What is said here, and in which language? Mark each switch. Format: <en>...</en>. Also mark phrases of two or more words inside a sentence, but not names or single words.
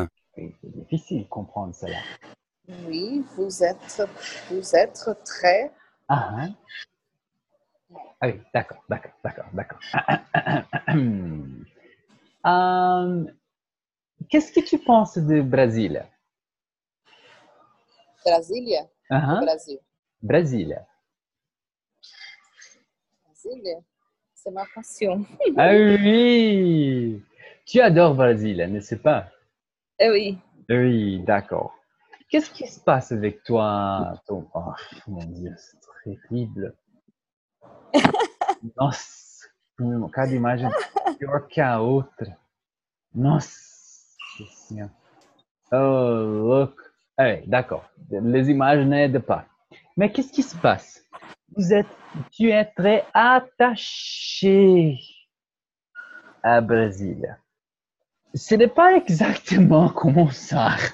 <fr>Oui, c'est difficile de comprendre cela. Oui, vous êtes très... Ah, hein? Ah oui, d'accord. Qu'est-ce que tu penses du Brésil? Brasília? Ah, Ou hein? Brasil? Brésil. Brasília? C'est ma passion. Ah oui! Tu adores Brésil, n'est-ce pas? Eh oui. Oui, d'accord. Qu'est-ce qui se passe avec toi, Tom? Oh, mon Dieu, c'est terrible.</fr> <pt>Nossa, cada imagem pior que a outra. Nossa Senhora.</pt> <en>Oh, look.</en> <fr>Allez, d'accord. Les images n'aident pas. Mais qu'est-ce qui se passe? Tu es très attaché à Brésil. Ce n'est pas exactement comme ça.</fr>